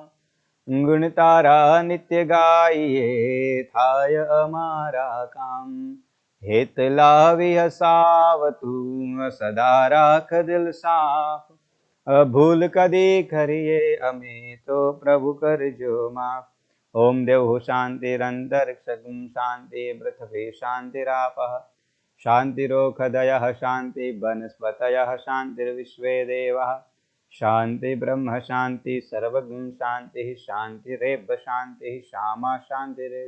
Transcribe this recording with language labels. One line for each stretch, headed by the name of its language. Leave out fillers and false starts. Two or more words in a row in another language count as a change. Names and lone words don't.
Gujarati: ગુણ તારા નિત્ય ગાઈએ, થાય અમારા કામ. હેત લાવી હસાવતું, સદા રાખ દિલ સાફ. ભૂલ કદી કરીએ અમે, તો પ્રભુ કરજો માફ.
Sanskrit: ओम देव शांतिरंतरिक्षगुं शांति पृथ्वी शांतिरापः शांतिरोखदयः शांति वनस्पतयः शांतिर्विश्वे देवः शांति ब्रह्म शांति सर्वगुण शांति शांतिरेव शांति श्यामा शांतिरेधि.